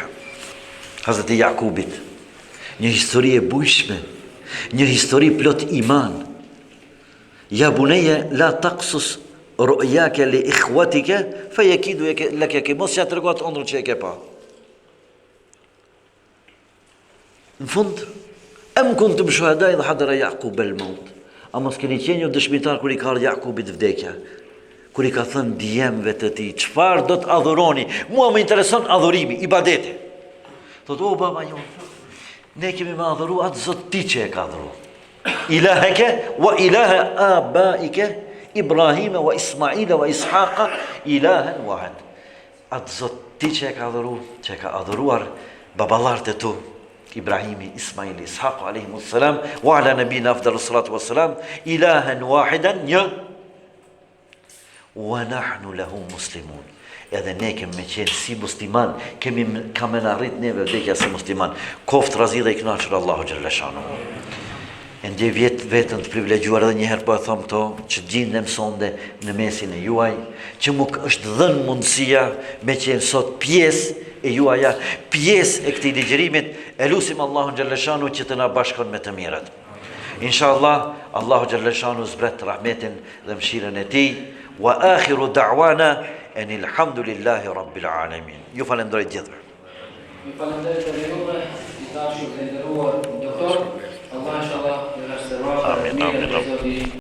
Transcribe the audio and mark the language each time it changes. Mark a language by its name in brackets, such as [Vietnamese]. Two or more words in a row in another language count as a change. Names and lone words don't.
[Albanian] Hazreti Jakubit, një histori e bujshme, një histori plot iman. [Arabic] يا بني لا تقصص رؤياك لإخوتك فيكيدوا لك [Albanian] ke mos ja tregot ëndrrën që e ke pa. Në fund, [Arabic] أم كنتم شهداء إذ حضر يعقوب الموت. [Albanian] A mos keni qenë ju dëshmitar kur i ka ardhur Jakubit vdekja? Kur i ka thënë djemve të tij, çfarë do të adhuroni? Mua më intereson adhurimi, ibadeti. Thotë, o baba jon, ne kemi me adhuru atë Zot ti që e ka adhuru. [Arabic] إلهك وإله آبائك إبراهيم وإسماعيل وإسحاق إلها واحد. [Albanian] Atë Zot ti që e ka adhuru, që e ka adhuruar baballarët e tu, Ibrahimi, Ismaili, [Arabic] إسحاق عليهم السلام وعلى نبينا أفضل الصلاة والسلام إلها واحدا një, ونحن له مسلمون. [Albanian] Edhe ne kemi me qenë si musliman, kame në arrit neve vdekja si musliman. Koft razi dhe i knaqër Allahu [Arabic] جل شأنه. [Albanian] E ndje vetën të privilegjuar edhe njëherë po e thom këto, që gjindem sonde në mesin e juaj, që mu është dhënë mundësia me qenë sot pjesë e juaja, pjesë e këtij ligjërimit, e lusim Allahu [Arabic] جل شأنه [Albanian] që të na bashkon me të mirët. Inshallah, [Arabic] الله جل شأنه [Albanian] zbret rahmetin dhe mëshirën e tij. [Arabic] وآخر دعوانا أن الحمد لله رب العالمين. [Albanian] Ju falenderoj gjithëve. Ju falenderoj të juve, i dashur dhe nderuar doktor. Allah inshallah ju restauron. [Arabic] آمين آمين.